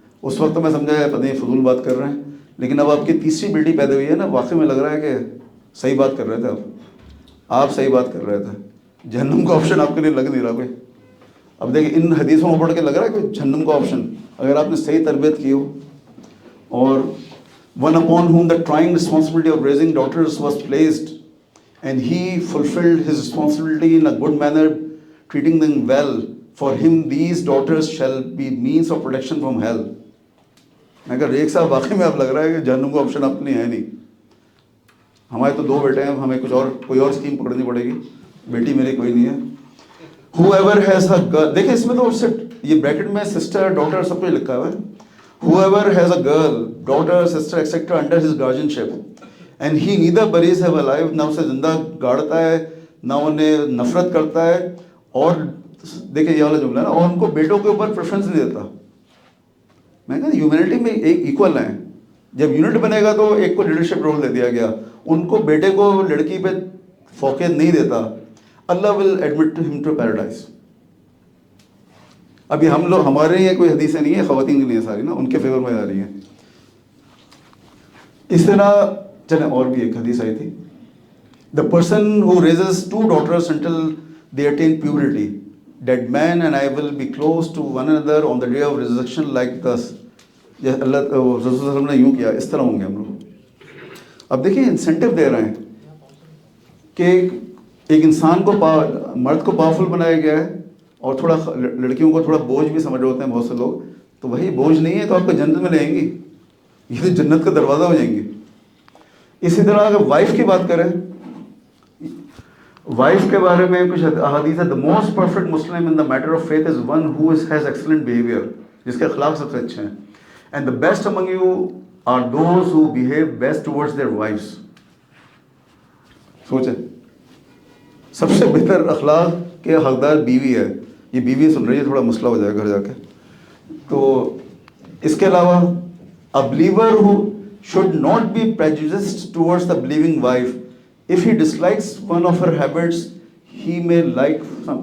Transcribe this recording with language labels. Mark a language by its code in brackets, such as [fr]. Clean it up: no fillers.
[ur] اس وقت تو میں سمجھا پتہ نہیں فضول بات کر رہے ہیں، لیکن اب آپ کی تیسری بیٹی پیدا ہوئی ہے نا، واقعی میں لگ رہا ہے کہ صحیح بات کر رہے تھے آپ صحیح بات کر رہے تھے. جہنم کا آپشن آپ کے لیے لگ نہیں رہا کوئی. اب دیکھیں ان حدیثوں میں پڑھ کے لگ رہا ہے کہ جہنم کا آپشن اگر آپ نے صحیح تربیت کی ہو. [en] اور one upon whom the trying responsibility of raising daughters was placed, and he fulfilled his responsibility in a good manner, treating them well. For him these daughters shall be means of protection from hell. [ur] میں کہا ایک صاحب واقعی میں اب لگ رہا ہے کہ جہنم کا آپشن اپنی ہے نہیں. ہمارے تو 2 بیٹے ہیں، ہمیں کچھ اور کوئی اور اسکیم پکڑنی پڑے گی. بیٹی میری کوئی نہیں ہے. [en] whoever has a girl، [ur] دیکھیں اس میں تو یہ بریکٹ میں سسٹر ڈاٹر سب کچھ لکھا ہوا ہے. [en] whoever has a girl, daughter, sister, etc. under his guardianship, and he neither buries her alive، [ur] نہ اسے زندہ گاڑتا ہے نہ انہیں نفرت کرتا ہے. اور دیکھیں یہ والا جملہ ہے نا، اور ان کو بیٹوں کے اوپر پریفرنس نہیں دیتا. میں کہا ہیومینٹی میں ایک ایکول ہیں. جب یونٹ بنے گا تو ایک کو لیڈرشپ رول دے دیا گیا، ان کو بیٹے کو لڑکی پہ فوقیت نہیں دیتا. [en] Allah will admit him to paradise. [ur] ابھی ہم لوگ ہمارے لیے کوئی حدیثیں نہیں ہیں، خواتین کے لیے ساری نا ان کے فیور میں آ رہی ہیں. اس طرح چلیں اور بھی ایک حدیث آئی تھی، [en] The person who raises 2 daughters until they attain puberty, that man and I will be close to one another on the day of resurrection like thus. [ur] اللہ رسول صلی اللہ علیہ وسلم نے یوں کیا، اس طرح ہوں گے ہم لوگ. اب دیکھیں انسینٹیو دے رہے ہیں کہ ایک انسان کو مرد کو پاورفل بنایا گیا ہے، اور تھوڑا لڑکیوں کو تھوڑا بوجھ بھی سمجھ ہوتے ہیں بہت سے لوگ. تو وہی بوجھ نہیں ہے تو آپ کو جنت میں لیں گی، یہ تو جنت کا دروازہ ہو جائیں گی. اسی طرح اگر وائف کی بات کریں، وائف کے بارے میں کچھ احادیث ہے. [en] the most perfect Muslim in the matter of faith is one who has excellent behaviour, [ur] جس کے اخلاق سب سے اچھے ہیں. [en] And the best among you are those who behave best towards their wives. [ur] سوچیں سب سے بہتر اخلاق کے حقدار بیوی ہے. یہ بیوی سن رہی ہے، تھوڑا مسئلہ ہو جائے گھر جا کے. تو اس کے علاوہ [en] a believer who should not be prejudiced towards the believing wife. If he dislikes one of her habits, he may like some.